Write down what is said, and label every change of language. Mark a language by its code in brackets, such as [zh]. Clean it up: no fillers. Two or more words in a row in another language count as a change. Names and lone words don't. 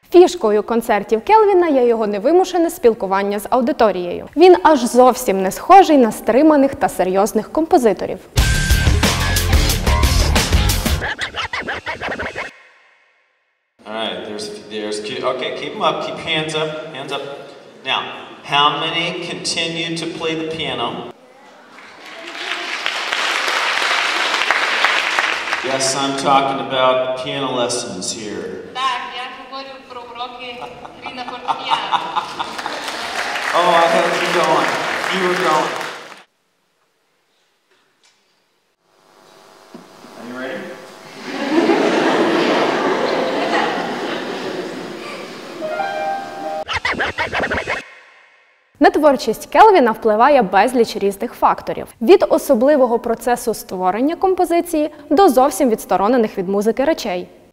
[uk] Фішкою концертів Келвіна є його невимушене спілкування з аудиторією. Він аж зовсім не схожий на стриманих та серйозних композиторів. [en] Okay, keep them up, keep hands up, hands up. Now, how many continue to play the piano? Yes, I'm talking about piano lessons here. [uk] Так, я говорю про уроки гри на фортепіано. [en] Oh, I had you going. You were going. Are you ready? [uk] На творчість Келвіна впливає безліч різних факторів. Від особливого процесу створення композиції до зовсім відсторонених від музики речей.